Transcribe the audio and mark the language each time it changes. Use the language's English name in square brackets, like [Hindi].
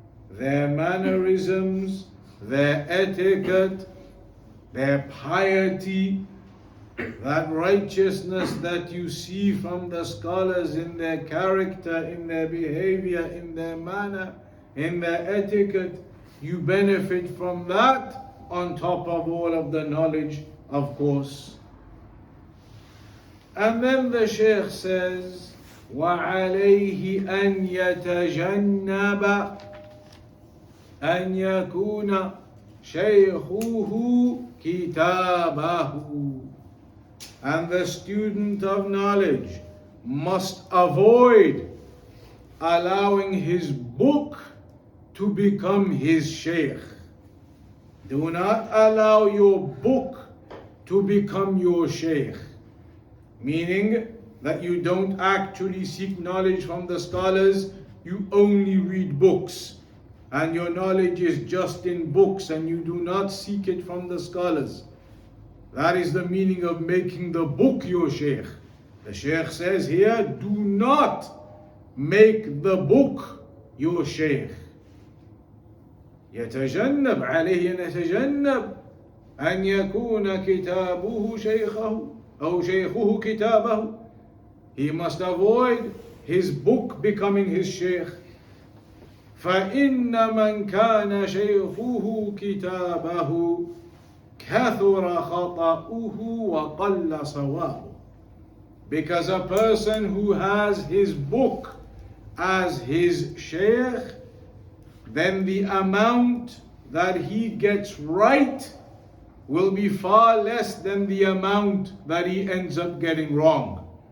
[English] Their mannerisms, their etiquette, their piety, that righteousness that you see from the scholars in their character, in their behavior, in their manner, in their etiquette, you benefit from that on top of all of the knowledge, of course. And then the Shaykh says, [Arabic] وَعَلَيْهِ أَنْ يَتَجَنَّبَ أَنْ يَكُونَ شَيْخُهُ كِتَابَهُ. [English] And the student of knowledge must avoid allowing his book to become his shaykh. Do not allow your book to become your shaykh. Meaning that you don't actually seek knowledge from the scholars, you only read books. And your knowledge is just in books and you do not seek it from the scholars. That is the meaning of making the book your shaykh. The shaykh says here, do not make the book your shaykh. [Arabic] يتجنب عليه أن يتجنب أن يكون كتابه شيخه أو شيخه كتابه. [English] He must avoid his book becoming his shaykh. [Arabic] فإن من كان شيخه كتابه كثر خطأه وقل صوابه. [English] Because a person who has his book as his shaykh, then the amount that he gets right will be far less than the amount that he ends up getting wrong.